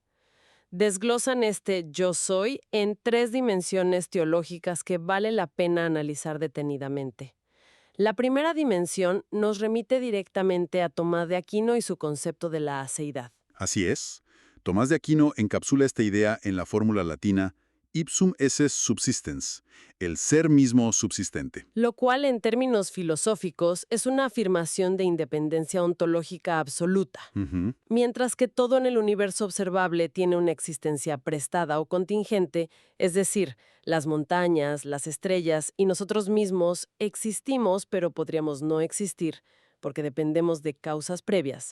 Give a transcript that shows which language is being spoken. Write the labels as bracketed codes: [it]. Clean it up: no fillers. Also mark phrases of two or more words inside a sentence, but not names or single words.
[es] Desglosan este yo soy en 3 dimensiones teológicas que vale la pena analizar detenidamente. La primera dimensión nos remite directamente a Tomás de Aquino y su concepto de la aceidad. Así es. Tomás de Aquino encapsula esta idea en la fórmula latina [la] ipsum esse subsistens, [es] el ser mismo subsistente. Lo cual, en términos filosóficos, es una afirmación de independencia ontológica absoluta. Ujú. Mientras que todo en el universo observable tiene una existencia prestada o contingente, es decir, las montañas, las estrellas y nosotros mismos existimos, pero podríamos no existir, porque dependemos de causas previas.